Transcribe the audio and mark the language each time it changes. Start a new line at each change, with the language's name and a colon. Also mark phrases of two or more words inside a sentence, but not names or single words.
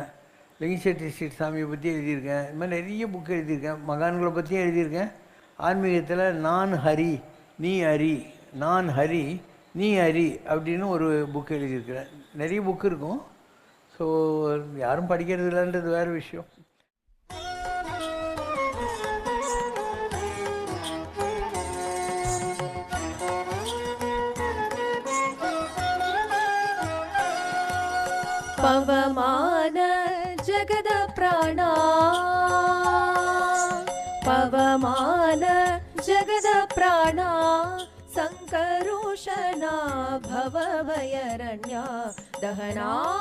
Tamil: லிங்கசெட்டி ஸ்ட்ரீட் சாமியை பற்றி எழுதியிருக்கேன். இது மாதிரி நிறைய புக் எழுதியிருக்கேன். மகான்களை பற்றியும் எழுதியிருக்கேன். ஆன்மீகத்தில் நான் ஹரி நீ ஹரி, நான் ஹரி நீ ஹரி அப்படின்னு ஒரு புக் எழுதியிருக்கிறேன். நிறைய புக் இருக்கும். ஸோ யாரும் படிக்கிறது இல்லைன்றது வேறு விஷயம்.
Sanskrit: पवमान जगद प्राणा, पवमान जगद प्राणा, संकरुषणा भवभयरण्या दहना